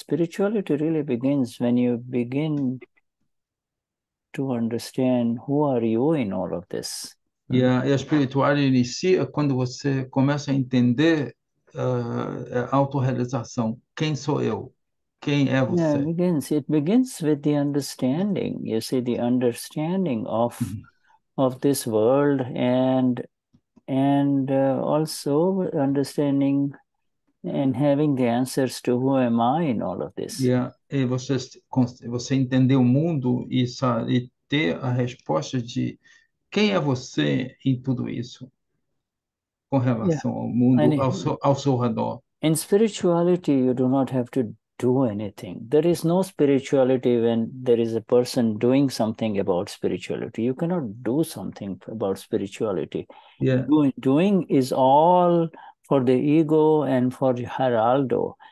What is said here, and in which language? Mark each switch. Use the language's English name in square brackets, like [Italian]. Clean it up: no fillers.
[English] Spirituality really begins when you begin to understand who are you in all of this. [Portuguese] E a espiritualidade inicia quando você começa a entender a autorrealização. Quem sou eu? Quem é você? [English] It begins with the understanding. You see, the understanding of this world, and also understanding and having the answers to who am I in all of this. [Portuguese] E você entender o mundo e ter a resposta de quem é você em tudo isso, com relação ao mundo, ao seu redor. [English] In spirituality, you do not have to do anything. There is no spirituality when there is a person doing something about spirituality. You cannot do something about spirituality. Doing is all for the ego and for Geraldo.